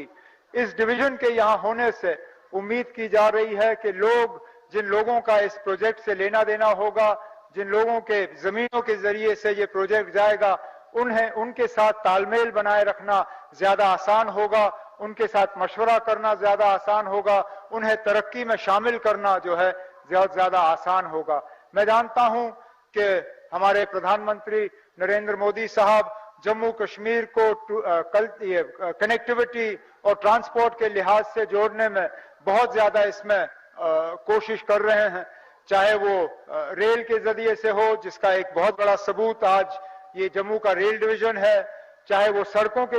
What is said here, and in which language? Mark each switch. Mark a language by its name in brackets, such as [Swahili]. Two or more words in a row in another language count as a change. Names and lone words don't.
[Urdu] اس ڈویژن کے یہاں ہونے سے امید کی جا رہی ہے کہ جن لوگوں کا اس پروجیکٹ سے لینا دینا ہوگا، جن لوگوں کے زمینوں کے ذریعے سے یہ پروجیکٹ جائے گا، ان کے ساتھ تال میل بنائے رکھنا زیادہ آسان ہوگا، ان کے ساتھ مشورہ کرنا زیادہ آسان ہوگا، انہیں ترقی میں شامل کرنا جو ہے زیادہ آسان ہوگا۔ میں جانتا ہوں کہ ہمارے پردھان منتری نریندر مودی صاحب جموں کشمیر کو کنیکٹیوٹی اور ٹرانسپورٹ کے لحاظ سے جوڑنے میں بہت زیادہ اس میں کوشش کر رہے ہیں، چاہے وہ ریل کے ذریعے سے ہو، جس کا ایک بہت بڑا ثبوت آج یہ جموں کا ریل ڈویژن ہے، چاہے وہ سڑکوں کے